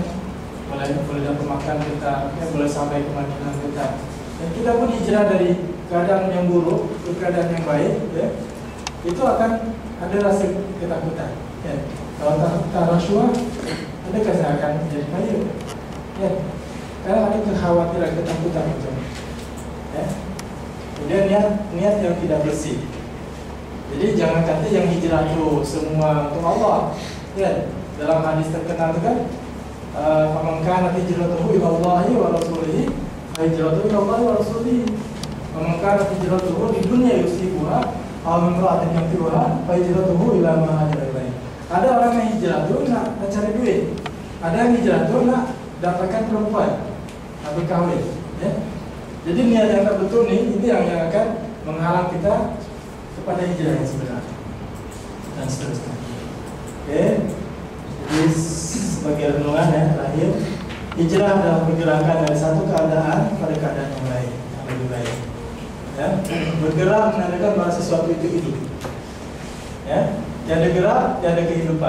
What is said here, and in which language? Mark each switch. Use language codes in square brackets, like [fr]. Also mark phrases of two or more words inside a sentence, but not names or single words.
[ms] Boleh dapat makan kita, ya, boleh sampai ke Madinah kita. Dan kita pun hijrah dari keadaan yang buruk ke keadaan yang baik, ya. Itu akan ada rasa ketakutan. Ya. Kalau tak rasuah, adakah saya akan jadi kaya? Ya. Karena ada kekhawatiran, ketakutan macam itu. Ya. Kemudian niat yang tidak bersih. Jadi jangan kata yang hijrah itu semua untuk Allah. Ya. Dalam hadis terkenal itu kan, [ar] "فمن كان هجرته إلى الله ورسوله فهجرته إلى الله ورسوله. فمن كان هجرته لدنيا يصيبها أو امرأة ينكحها فهجرته إلى ما هاجر إليه." [ms] Ada orang yang hijrah itu nak cari duit. Ada yang hijrah itu nak dapatkan perempuan, nak berkahwin. Ya. Jadi niat yang tak betul ni, itu yang akan menghalang kita kepada hijrah yang sebenar dan seterusnya. Oke, jadi sebagai renungan ya terakhir, hijrah adalah pergerakan dari satu keadaan pada keadaan yang lain, yang lebih baik. Ya, bergerak menandakan bahwa sesuatu itu hidup. Ya, tiada gerak, tiada kehidupan.